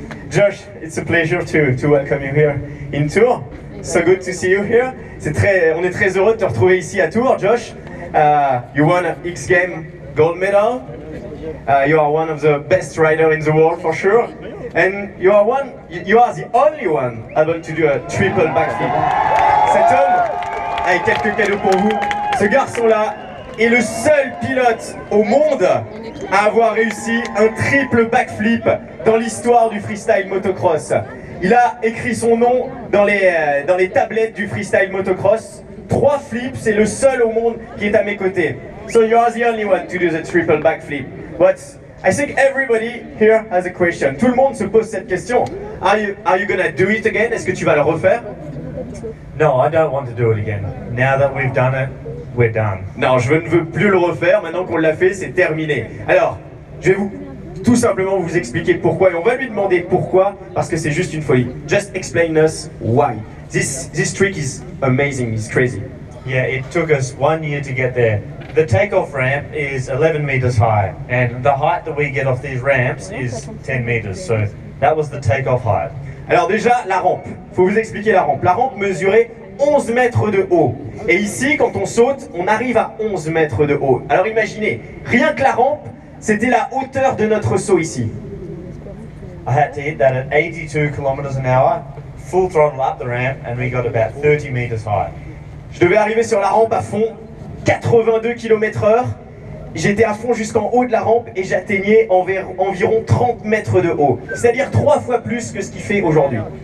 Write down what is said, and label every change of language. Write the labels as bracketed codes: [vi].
[en] Josh, it's a pleasure to welcome you here in Tours. So good to see you here. [fr] On est très heureux de te retrouver ici à Tours, Josh. [en] You won an X Games gold medal. You are one of the best riders in the world for sure. And you are the only one able to do a triple backflip. [fr] Cet homme, avec quelques cadeaux pour vous, ce garçon-là est le seul pilote au monde à avoir réussi un triple backflip dans l'histoire du freestyle motocross. Il a écrit son nom dans les tablettes du freestyle motocross. 3 flips, c'est le seul au monde qui est à mes côtés. [en] So you are the only one to do the triple backflip. But I think everybody here has a question. [fr] Tout le monde se pose cette question. [en] Are you gonna do it again? [fr] Est-ce que tu vas le refaire? [en] No, I don't want to do it again. Now that we've done it, we're done. [fr] Non, je ne veux plus le refaire. Maintenant qu'on l'a fait, c'est terminé. Alors, je vais tout simplement vous expliquer pourquoi. Et on va lui demander pourquoi, parce que c'est juste une folie. [en] Just explain us why. This trick is amazing, it's crazy. Yeah, it took us 1 year to get there. The takeoff ramp is 11 meters high, and the height that we get off these ramps is 10 meters. So that was the takeoff height. [fr] Alors déjà, la rampe. Faut vous expliquer la rampe. La rampe mesurait 11 mètres de haut. Et ici, quand on saute, on arrive à 11 mètres de haut. Alors imaginez, rien que la rampe, c'était la hauteur de notre saut ici. [en] I had to hit that at 82 kilometers an hour, full throttle up the ramp, and we got about 30 meters high. [fr] Je devais arriver sur la rampe à fond, 82 km/h. J'étais à fond jusqu'en haut de la rampe et j'atteignais environ 30 mètres de haut. C'est-à-dire 3 fois plus que ce qu'il fait aujourd'hui.